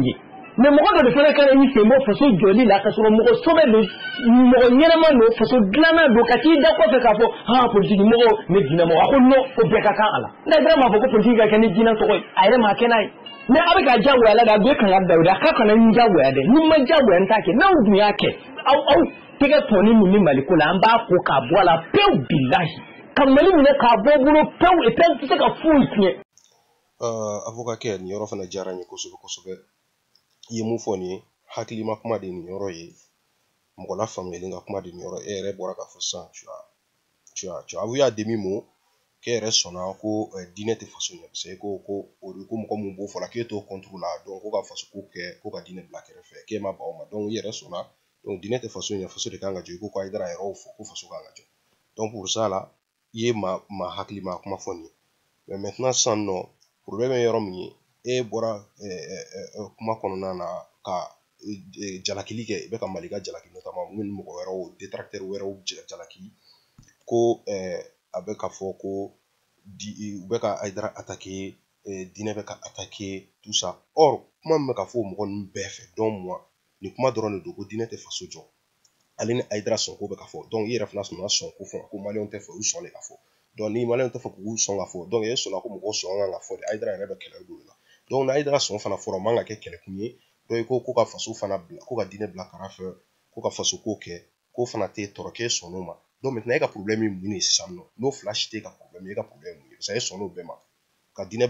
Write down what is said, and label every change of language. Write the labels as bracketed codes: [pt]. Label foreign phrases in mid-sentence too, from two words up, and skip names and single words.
[bm] ye mais mɔgɔ dɔ de fana kan y'i sen bɔ faso jɔli la ka sɔrɔ mɔgɔ sobɛ don mɔgɔ ɲɛnama don faso dilanna don ka t'i da kɔfɛ k'a fɔ politiki mɔgɔw ne diinɛ mɔgɔ a ko non o bɛɛ ka kan a la Haidara m'a fɔ ko politiki ka kɛ ni diinɛ tɔgɔ ye a yɛrɛ m'a kɛ n'a ye mais a bɛ ka diyagoya la de a bɛ kan ka da o de a ka kana n diyagoya dɛ ni ma diyagoya n t'a kɛ n'aw dun y'a kɛ aw tɛgɛ tɔni min bɛ Mali ko la an b'a ko k'a bɔ a la pewu bilahi ka Mali minɛ k'a bɔ bolo pewu [fr] et puis [bm] an tɛ se ka foyi tiɲɛ. Avocat kɛ nin yɔrɔ fana diyara n ye kosɛbɛ i ye mun fɔ nin ye hakilima kuma de nin yɔrɔ ye mɔgɔ la faamuyalen ka kuma de nin yɔrɔ e yɛrɛ bɔra k'a fɔ sisan [fr] tu as avoué à demi-mot [bm] k'e yɛrɛ sɔnna ko diinɛ tɛ faso ɲɛ [fr] parce que [bm] ko mɔgɔ mun b'o fɔ la k'e t'o contre la donc ko ka faso ko kɛ ko ka diinɛ bila kɛrɛfɛ k'e ma ban o ma donc i yɛrɛ sɔnna donc diinɛ tɛ faso ɲɛ faso de kan ka jɔ i ko Aïdara yɛrɛ y'o fɔ ko faso kan ka jɔ donc [fr] pour ça [bm] la i ye maa hakilima kuma fɔ nin ye [fr] mais maintenant [bm] sisan nɔ problème ye yɔrɔ min ye e bɔra kuma kɔnɔna na ka jalakili kɛ i bɛ ka Mali ka jalaki notamment minnu mɔgɔ wɛrɛw détracteur wɛrɛw jalaki ko a bɛ ka fɔ ko u bɛ ka Aïdara attaquer diinɛ bɛ ka attaquer [fr] tout ça [bm] or kuma min bɛ ka fɔ mɔgɔ ninnu bɛɛ fɛ [fr] donc moi [bm] ni kuma dɔrɔn de don ko diinɛ tɛ faso jɔ ale ni Aïdara sɔnko bɛ ka fɔ donc i yɛrɛ fana sɔnna sɔnko fɔ ko maliyɛnw tɛ fɛ u sɔn de ka fɔ donc ni maliyɛnw tɛ fɛ k'u sɔn ka fɔ donc e sɔnna ko mɔgɔw sɔn kan ka fɔ de Aïdara yɛrɛ bɛ kɛlɛ don la donc ni Aïdara sɔn fana fɔra o man ka kɛ kɛlɛkun ye donc ko ka faso fana bila ko ka diinɛ bila kɛrɛfɛ ko ka faso ko kɛ ko fana tɛ tɔɔrɔ k'e sɔnn'o ma [fr] donc maintenant [bm] e ka problème ye mun ye sisan nɔ n'o fila si t'e ka problème ye e ka problème ye mun ye [fr] parce que [bm] e sɔnn'o bɛɛ ma ka diinɛ